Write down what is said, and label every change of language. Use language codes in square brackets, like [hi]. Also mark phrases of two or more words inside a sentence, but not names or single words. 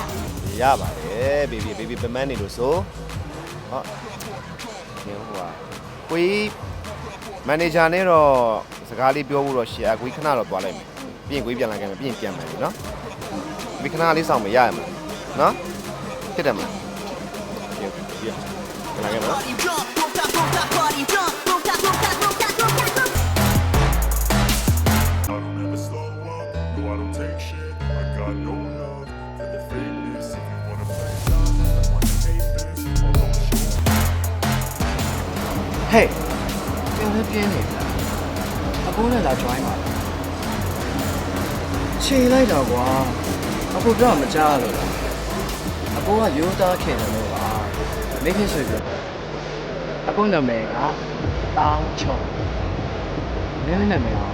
[my] ရပါတယ်ဘေဘီပင်မန်းနေလို့ဆိုဟောဒီဟိုကကိုကြီးမန်နေဂျာနဲ့တော့စကားလေးပြောဖို့တော့ရှိရကိုကြီးခဏတော့သွားလိုက်မယ်ပြီးရင်ကိုကြီးပြန်လာခဲ့မယ်ပြီးရင်ပြန်မယ်နော်ဒီခဏလေးဆောင်မရရမှာနော်ဖြစ်တယ်မလားပြန်လာခဲ့မယ်နော် [en] I don't ever slow up, no I don't take shit. I got no love for the fakeness. If you wanna play tough, I wanna hate this. Or don't show [my] Hey, ပြန်လဲပြင်းနေလားအကိုနဲ့လာ join ပါခြေလိုက်တော့ကွာအကိုတော့မကြားလို့လားအကိုကရိုးသားခင်တယ်လို့ပါမိခင်ဆိုပြီးအကိုနာမည်ကတောင်းချုံမင်းနာမည်က